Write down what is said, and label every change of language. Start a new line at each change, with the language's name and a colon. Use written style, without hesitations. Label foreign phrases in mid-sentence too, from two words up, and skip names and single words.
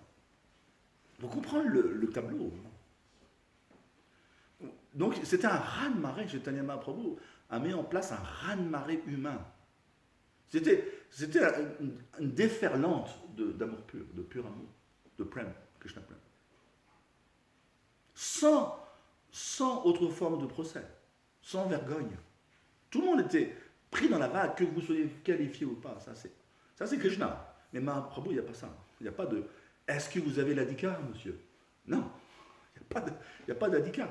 French: Vous comprenez le tableau. Donc c'était un raz-de-marée, Chaitanya Mahaprabhu a mis en place un raz-de-marée humain. C'était une déferlante d'amour pur, de pur amour, de prem, Krishna prem. Sans autre forme de procès, sans vergogne. Tout le monde était pris dans la vague, que vous soyez qualifié ou pas. Ça c'est Krishna. Mais Mahaprabhu, il n'y a pas ça. Il n'y a pas de « Est-ce que vous avez l'adhikar, monsieur ?» Non, il n'y a pas d'adhikar.